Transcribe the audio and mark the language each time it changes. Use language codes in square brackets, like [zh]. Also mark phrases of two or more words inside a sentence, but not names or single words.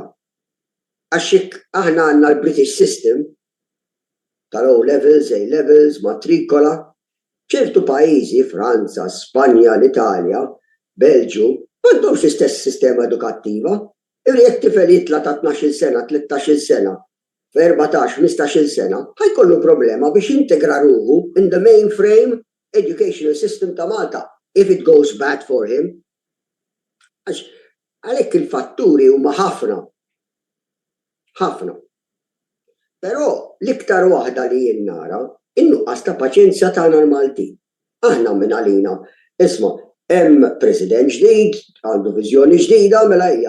[mt] Għax aħna għandna l- [en] British system [mt] tal- [en] O levels, A levels, [mt] matrikola, ċertu pajjiżi, Franza, Spanja, l-Italja, Belġu, m'għandhomx l-istess sistema edukattiva. Jekk tifel jitla ta' 12 sena, 13 sena, f'14, 15 sena, ħajkollu problema biex integra ruħu [en] in the mainframe educational system [mt] ta' Malta, [en] if it goes bad for him. [mt] Għalhekk il-fatturi huma ħafna. Ħafna. Però l-iktar waħda li jien nara in-nuqqas ta' paċenzja tagħna l-Maltin. Aħna minn għalina, isma' hemm President ġdid, għandu viżjoni ġdida, mela hija.